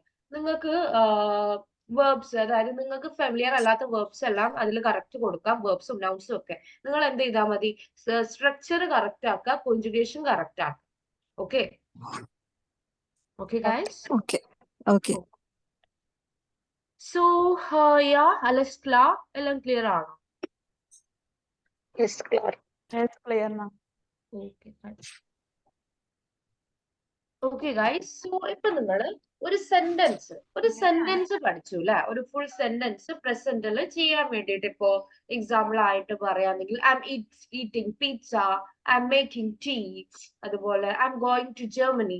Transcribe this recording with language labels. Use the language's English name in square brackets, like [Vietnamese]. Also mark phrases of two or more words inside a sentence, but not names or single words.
[Malayalam] നിങ്ങൾക്ക് വേർബ്സ്, അതായത് നിങ്ങൾക്ക് ഫെമിലിയർ അല്ലാത്ത വേർബ്സ് എല്ലാം അതിൽ കറക്റ്റ് കൊടുക്കാം, വേർബ്സും നൗൺസും ഒക്കെ. നിങ്ങൾ എന്ത് ചെയ്താൽ മതി, [English] structure correct [Malayalam] ആക്കുക, [English] conjugation correct [Malayalam] ആക്കുക. [English] okay okay guys. Okay. Okay. so yeah, [German] alles klar? [Malayalam] എല്ലാം ക്ലിയർ ആണോ? [English] Yes, clear. Yes, clear now. okay guys. [Malayalam] സോ ഇപ്പൊ നിങ്ങൾ ഒരു സെന്റൻസ് പഠിച്ചു അല്ലെ? ഒരു [English] full sentence [Malayalam] പ്രസന്റിൽ ചെയ്യാൻ വേണ്ടിയിട്ട് ഇപ്പോ എക്സാമ്പിൾ ആയിട്ട് പറയാണെങ്കിൽ [English] I'm eating pizza, I'm making tea, [Malayalam] അതുപോലെ [English] I'm going to Germany.